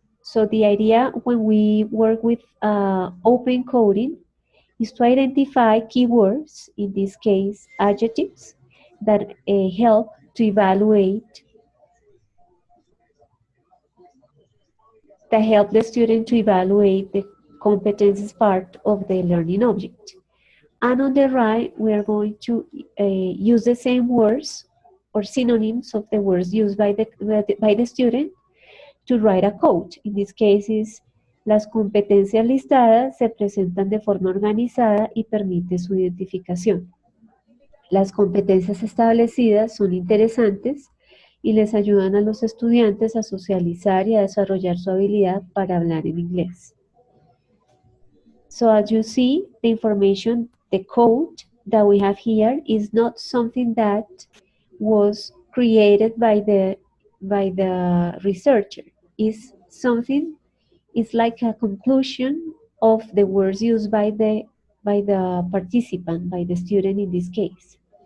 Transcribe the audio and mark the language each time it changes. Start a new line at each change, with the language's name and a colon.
English: So the idea when we work with open coding is to identify keywords, in this case adjectives, that help to evaluate, that help the student to evaluate the competences part of the learning object. And on the right, we are going to use the same words or synonyms of the words used by the student to write a code. In this case is,
Spanish: las competencias listadas se presentan de forma organizada y permite su identificación. Las competencias establecidas son interesantes y les ayudan a los estudiantes a socializar y a desarrollar su habilidad para hablar en inglés.
English: So as you see, the information, the code that we have here is not something that was created by the researcher. It's something, it's like a conclusion of the words used by the participant, by the student in this case.